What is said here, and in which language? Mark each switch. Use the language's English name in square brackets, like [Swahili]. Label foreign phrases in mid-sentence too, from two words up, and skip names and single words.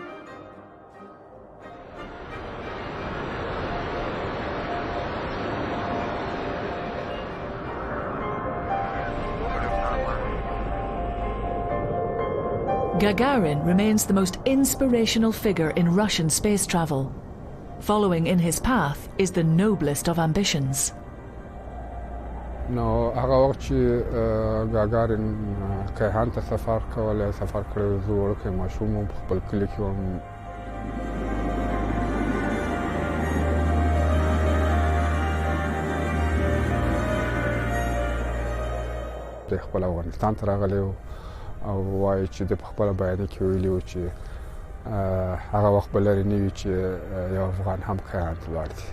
[English] Gagarin remains the most inspirational figure in Russian space travel. Following in his path is the noblest of ambitions. [Pashto] نو هغه وخت چې ګاګارین کیهان ته سفر کولی سفر کړی زه وړوکی ماشوم وم په خپل کلي کې وم د خپل افغانستان ته راغلی و او وایي چې د په خپله بیانیه کې ویلي و چې هغه وخت به لرې نه وي چې یو افغان هم کیهان ته ولاړ شي.